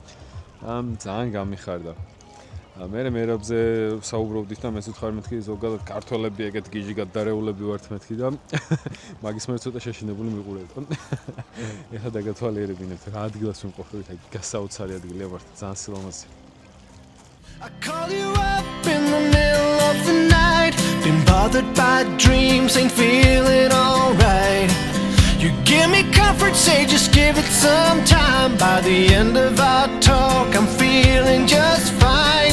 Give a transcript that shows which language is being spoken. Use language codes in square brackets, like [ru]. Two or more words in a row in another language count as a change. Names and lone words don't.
[ka] ძალიან გამიხარდა მე მერაბზე საუბრობდით და მეც ვთხარ მეთქი ზოგადად ქართველები ეგეთ გიჟი გადარეულები ვართ მეთქი და მაგის მე ცოტა შეშინებული მიყურებთ. ეხლა დაგათვალიერებინებთ რა ადგილას ვიმყოფებით, აი გასაოცარი ადგილია ვართ, ძალიან სილამაზე. [en] I call you up in the middle of the night, been bothered by dreams, ain't feeling alright. You give me comfort, say just give it some time. By the end of our talk, I'm feeling just fine.